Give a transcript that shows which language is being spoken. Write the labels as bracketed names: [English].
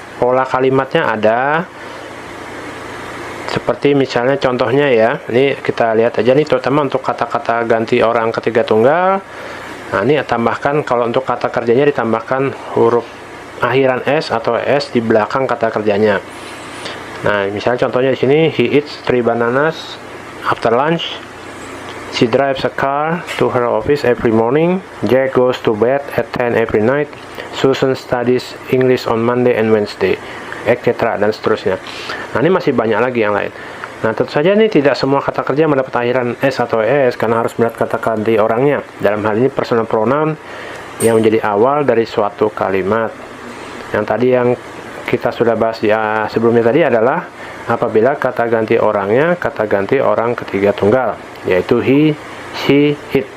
[Indonesian] Pola kalimatnya ada, seperti misalnya contohnya ya, ini kita lihat aja nih, terutama untuk kata-kata ganti orang ketiga tunggal. Nah, ini tambahkan, kalau untuk kata kerjanya ditambahkan huruf akhiran S atau S di belakang kata kerjanya. Nah, misalnya contohnya di sini, [English] he eats 3 bananas after lunch, she drives a car to her office every morning, Jack goes to bed at 10 every night, Susan studies English on Monday and Wednesday, etc. [Indonesian] dan seterusnya. Nah, ini masih banyak lagi yang lain. Nah, tentu saja ini tidak semua kata kerja mendapat akhiran S atau ES karena harus melihat kata ganti orangnya. Dalam hal ini personal pronoun yang menjadi awal dari suatu kalimat. Yang tadi yang kita sudah bahas ya sebelumnya tadi adalah apabila kata ganti orangnya kata ganti orang ketiga tunggal, yaitu he, she, it.